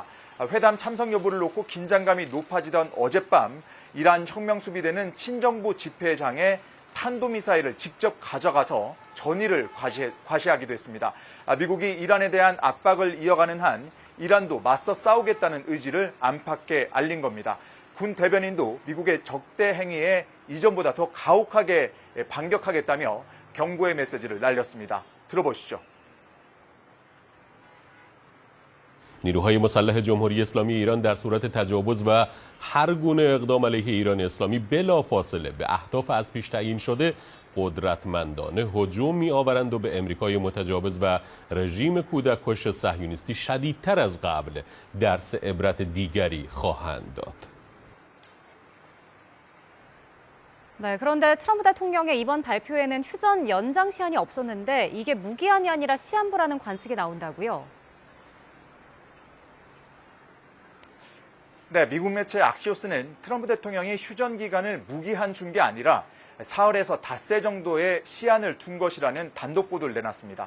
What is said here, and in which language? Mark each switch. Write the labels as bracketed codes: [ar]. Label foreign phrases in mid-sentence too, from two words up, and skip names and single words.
[ko] 회담 참석 여부를 놓고 긴장감이 높아지던 어젯밤 이란 혁명수비대는 친정부 집회장에 탄도미사일을 직접 가져가서 전의를 과시하기도 했습니다. 미국이 이란에 대한 압박을 이어가는 한 이란도 맞서 싸우겠다는 의지를 안팎에 알린 겁니다. 군 대변인도 미국의 적대 행위에 이전보다 더 가혹하게 반격하겠다며 경고의 메시지를 날렸습니다. 들어보시죠. [fa] نیروهای مسلح جمهوری اسلامی ایران در صورت تجاوز و هر گونه اقدام علیه ایران اسلامی بلافاصله به اهداف از پیش تعیین شده قدرتمندانه هجوم می‌آورند و به امریکای متجاوز و رژیم کودککش صهیونیستی شدیدتر از قبل درس عبرت دیگری خواهند داد. [ko] 네, 그런데 트럼프 대통령의 이번 발표에는 휴전 연장 시한이 없었는데 이게 무기한이 아니라 시한부라는 관측이 나온다고요? 네, 미국 매체 악시오스는 트럼프 대통령이 휴전 기간을 무기한 준 게 아니라 사흘에서 닷새 정도의 시한을 둔 것이라는 단독 보도를 내놨습니다.